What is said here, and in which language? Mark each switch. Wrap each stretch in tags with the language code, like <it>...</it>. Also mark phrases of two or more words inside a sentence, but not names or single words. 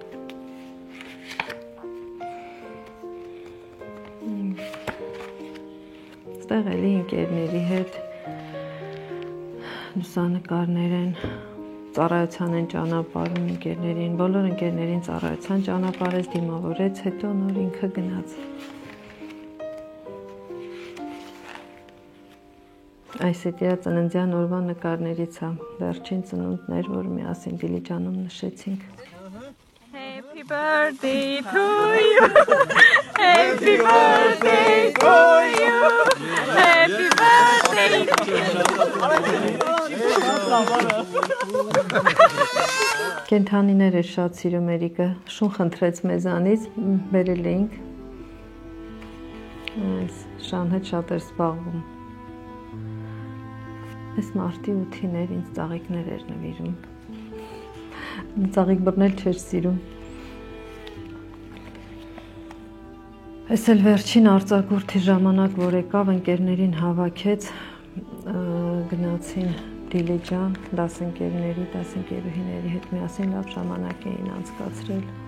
<hy>Այստեղ էլի ընկերների հետ լուսանկարներ են, ծառայության են ճանապարհում ընկերներին, բոլոր ընկերներին ծառայության ճանապարհեց, դիմավորեց, հետո նոր ինքը գնաց։ Այս իր ծննդյան օրվա նկարներից է, վերջին ծնունդներ, որ միասին Դիլիջանում նշեցինք։</hy> <en>Happy birthday to you. Happy birthday to you. Happy birthday to you.</en> <hy>Կենթանիներ էր շատ սիրում Էրիկը, շուն խնդրեց մեզանից, բերել էինք։ Այս շան հետ շատ էր զբաղվում։ Այս մարտի 8-ին էր ինձ ծաղիկներ էր նվիրում։ Ծաղիկ բռնել չէր սիրում։ Այս էլ վերջին արձակուրդի ժամանակ, որ եկավ, ընկերներին հավաքեց, գնացին Դիլիջան, դասընկերուհիների հետ միասին լավ ժամանակ էին անցկացրել։</hy>